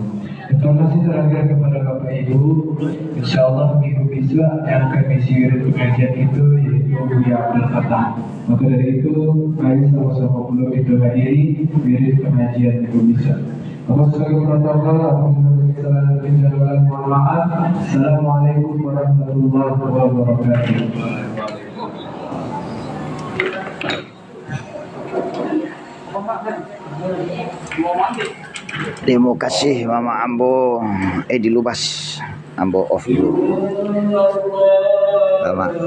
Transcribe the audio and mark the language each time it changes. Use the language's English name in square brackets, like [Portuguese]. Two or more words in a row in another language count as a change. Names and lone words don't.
[Indonesian] Terima kasih terakhir kepada Bapak Ibu. InsyaAllah minggu besok yang akan mengisi pengajian itu yaitu Buya Abdul Fattah. Maka dari itu, mari sama-sama perlu kita hadiri wirid pengajian minggu besok. Sebagai protokol, mohon maaf. [Arabic] السلام عليكم ورحمة الله وبركاته. [Indonesian] Terima kasih Mama Ambo. Dilubas Ambo off dulu. Mama.